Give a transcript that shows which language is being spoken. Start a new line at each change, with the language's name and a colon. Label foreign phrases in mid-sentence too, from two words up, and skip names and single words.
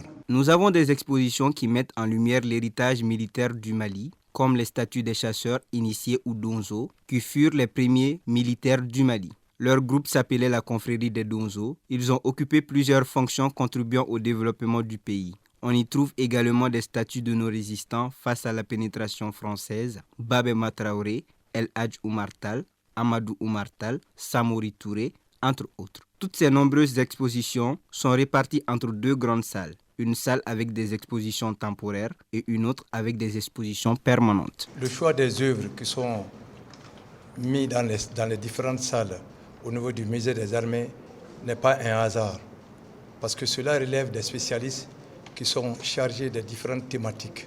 French: Nous avons des expositions qui mettent en lumière l'héritage militaire du Mali, comme les statues des chasseurs initiés ou Donzo, qui furent les premiers militaires du Mali. Leur groupe s'appelait la confrérie des Donzo. Ils ont occupé plusieurs fonctions contribuant au développement du pays. On y trouve également des statues de nos résistants face à la pénétration française, Babema Traoré, El Hadj Oumar Tall, Amadou Oumar Tall, Samori Touré, entre autres. Toutes ces nombreuses expositions sont réparties entre 2 grandes salles. Une salle avec des expositions temporaires et une autre avec des expositions permanentes. Le choix des œuvres qui sont mises dans les différentes salles au niveau du musée des armées n'est pas un hasard, parce que cela relève des spécialistes qui sont chargés de différentes thématiques.